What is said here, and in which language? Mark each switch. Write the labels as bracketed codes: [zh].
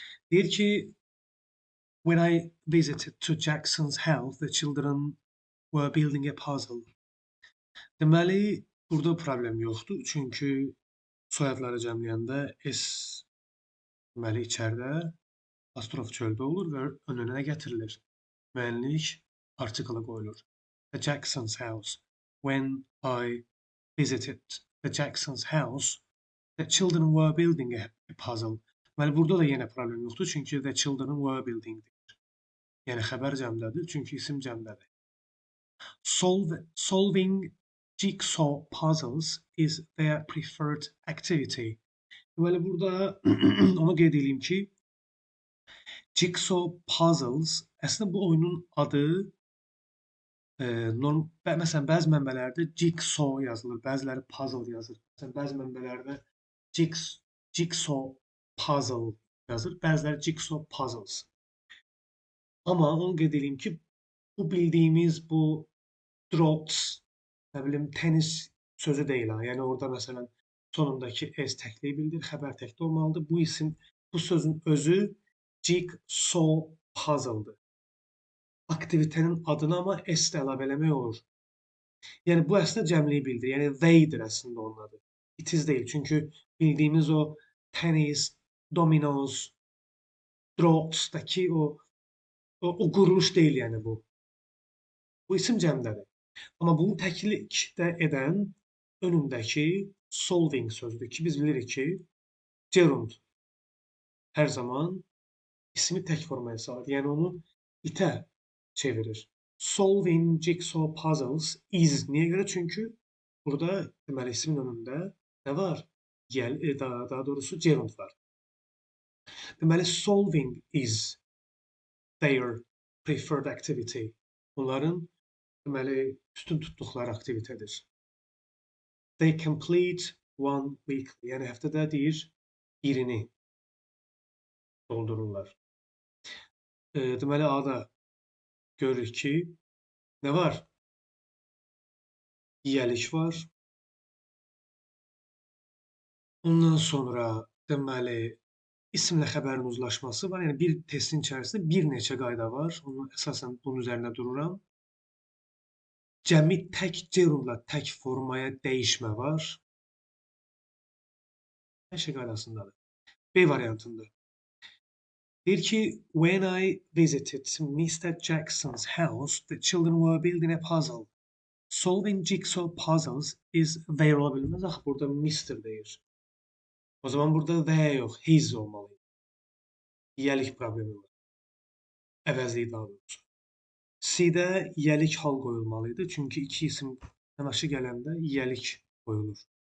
[az] Deyir ki, [en] when I visited to Jackson's house, the children were building a puzzle. [az] Deməli, burada problem yoxdur. Çünki soyadları cəmləyəndə s deməli içəridə apostrof çöldə olur və önünə gətirilir. Mühəndislik artiklı qoyulur. [en] The Jackson's house. When I visited the Jackson's house, the children were building a puzzle. [az] Deməli, burada da yenə problem yoxdur. Çünki [en] the children were building. [az] Yəni xəbər cəmdədir, çünki isim cəmdədir. [en] Solving jigsaw puzzles is their preferred activity. [az] Deməli, burada onu qeyd edeyim ki, [en] Jigsaw Puzzles. [az] Əslində bu oyunun adı məsələn bəzi mənbələrdə Jigsaw yazılır, bəziləri puzzle yazır. Məsələn bəzi mənbələrdə Jigs Jigsaw Puzzle yazır, bəziləri Jigsaw Puzzles. Amma onu qeyd edeyim ki, bu bildiyimiz bu draughts, nə bilim tenis sözü deyil ha. Yəni orada məsələn sonundakı s təkliyi bildirir, xəbər təkli olmalıdır. Bu isim, bu sözün özü Jigsaw Puzzle-dır. Aktivitenin adına amma s də əlavə eləmək olur. Yəni bu əslində cəmliyi bildirir. Yəni they'dir əslində onun adı. [en] It is [az] deyil. Çünki bildiyimiz o tennis, dominoes, draughts-dakı o quruluş deyil yəni bu. Bu isim cəmdədir. Amma bunu təklik də edən önündəki solving sözüdür ki, biz bilirik ki, gerund hər zaman ismi tək formaya salır. Yəni onu itə çevirir. [en] Solving jigsaw puzzles is. [az] Niyə görə? Çünki burada deməli ismin önündə nə var? Daha doğrusu gerund var. Deməli [en] solving is their preferred activity. [az] Onların deməli üstün tutduqları aktivitedir. [en] They complete one weekly. [az] Yəni həftədə deyir birini doldururlar. Deməli A-da görürük ki, nə var? Yiyəlik var. Ondan sonra deməli isimlə xəbərin uzlaşması var. Yəni bir testin içərisində bir neçə qayda var. Onu əsasən bunun üzərində dururam. Cəmi tək gerundla tək formaya dəyişmə var. Hər şey qaydasındadır. B variantında. Deyir ki, [en] when I visited Mr. Jackson's house, the children were building a puzzle. Solving jigsaw puzzles is their [az] ola bilməz. Axı, burada Mr. deyir. O zaman burada the yox, his olmalı. Yiyəlik problemi var. Əvəzliyi daha doğrusu. C-də yiyəlik hal qoyulmalıydı. Çünki iki isim yanaşı gələndə yiyəlik qoyulur.